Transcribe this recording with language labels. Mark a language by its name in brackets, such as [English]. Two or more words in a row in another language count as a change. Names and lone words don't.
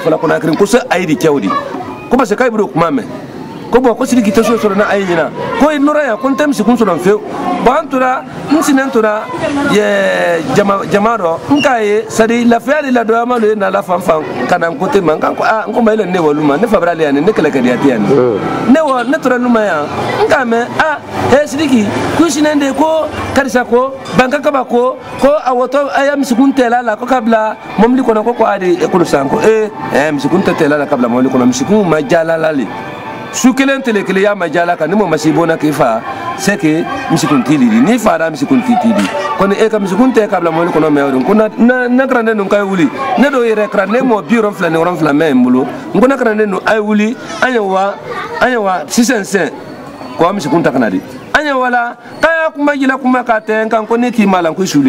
[Mandingo] fɔla Conakry ko se a ye di kɛw di ko [French] parce que [Mandingo] k'a ye bolo kuma mɛn ko bon ko Sidiki tɛ so sɔrɔ na a ye ɲina ko i nɔrɔ yan ko n tɛ misikun sɔrɔ fewu bon an tora n sinen tora jama dɔ n k'a ye sadi lafiya de ladɔyama lo ye n'ala fan ka na n kote ma n ko ma yɛlɛ ne wɔ luma ne fabara ale yan ne kɛlɛkɛdiya tɛ yan ne tora luma yan n k'a mɛn Sidiki ko sinen de ko karisa ko bankakaba ko a wɔtɔ a ya misikun tɛla la ko k'a bila mɔbili kɔnɔ ko a de ekolo san ko misikun tɛ tɛla la k'a bila mɔbili kɔnɔ misikun ma jalala le su kelen tele kelen y'a ma jala kan ni mɔgɔ ma se bona k'i fa [French] c'est que [Mandingo] misikun t'i di n'i fara misikun t'i di kɔni e ka misikun tɛ k'a bila mɔbili kɔnɔ mɛ o de ko na karanden ninnu k'a ye wuli ne dɔw yɛrɛ karanden mɔgɔ 70 ni 70 mɛ n bolo n ko na karanden ninnu a ye wuli an ye wa sisan k'o misikun ta ka na di an ye wala k'a y'a kuma yɛlɛ kuma k'a tɛ n kan ko ne k'i ma la ko sule